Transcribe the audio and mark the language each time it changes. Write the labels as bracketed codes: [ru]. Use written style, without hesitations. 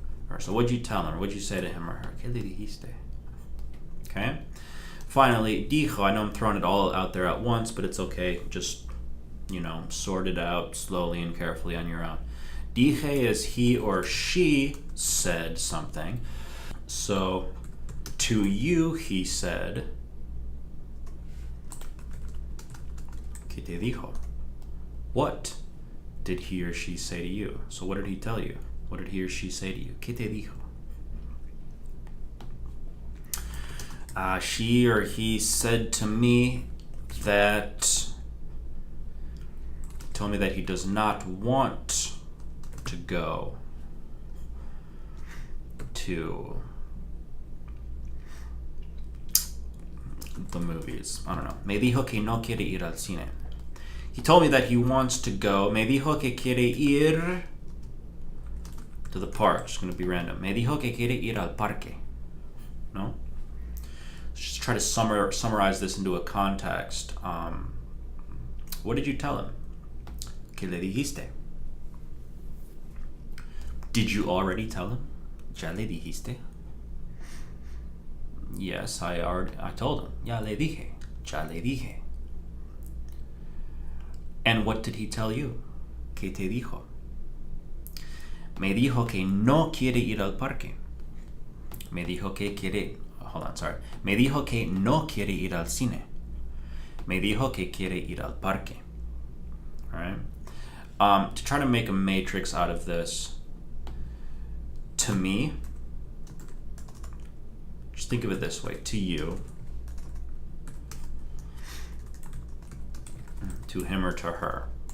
[en] Or so what'd you tell him? Or what'd you say to him or her? [es] ¿Qué le dijiste? [en] Okay. Finally, dijo. I know I'm throwing it all out there at once, but it's okay. Just, sort it out slowly and carefully on your own. Dije is he or she said something. So, to you, he said, [es] ¿Qué te dijo? [en] What did he or she say to you? So what did he tell you? What did he or she say to you? [es] ¿Qué te dijo? [en] She or he said to me that, told me that he does not want to go to the movies. I don't know. [es] Me dijo que no quiere ir al cine. [en] He told me that he wants to go. [es] Me dijo que quiere ir [en] to the park. It's going to be random. [es] Me dijo que quiere ir al parque. No? [en] Let's just try to summarize this into a context. What did you tell him? [es] ¿Qué le dijiste? [en] Did you already tell him? [es] Ya le dijiste? [en] Yes, I told him. [es] Ya le dije. Ya le dije. [en] And what did he tell you? [es] ¿Qué te dijo? Me dijo que no quiere ir al parque. Me dijo que quiere... [en] Hold on, sorry. [es] Me dijo que no quiere ir al cine. Me dijo que quiere ir al parque. [en] All right? To try to make a matrix out of this, to me, just think of it this way. To you, to him or to her.